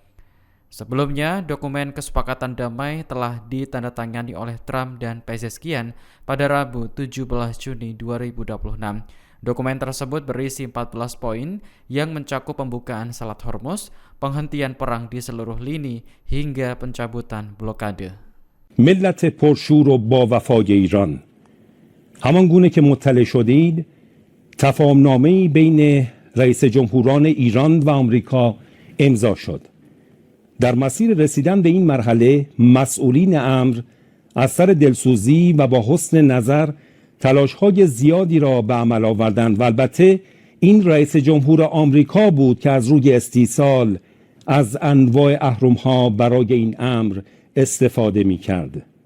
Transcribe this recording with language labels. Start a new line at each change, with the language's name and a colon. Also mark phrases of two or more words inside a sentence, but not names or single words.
Indonesian: Sebelumnya, dokumen kesepakatan damai telah ditandatangani oleh Trump dan Pezeshkian pada Rabu 17 Juni 2026. Dokumen tersebut berisi 14 poin yang mencakup pembukaan Selat Hormuz, penghentian perang di seluruh lini, hingga pencabutan blokade.
Persian: ملت پرشور و با وفای ایران همان گونه که مطلع شدید تفاهمنامه‌ای بین رئیس جمهوران ایران و آمریکا امضا شد. در مسیر رسیدن به این مرحله مسئولین امر از سر دلسوزی و با حسن نظر تلاش‌های زیادی را به عمل آوردند و البته این رئیس جمهور آمریکا بود که از روی استیصال از انواع اهرم‌ها برای این امر استفاده می‌کرد.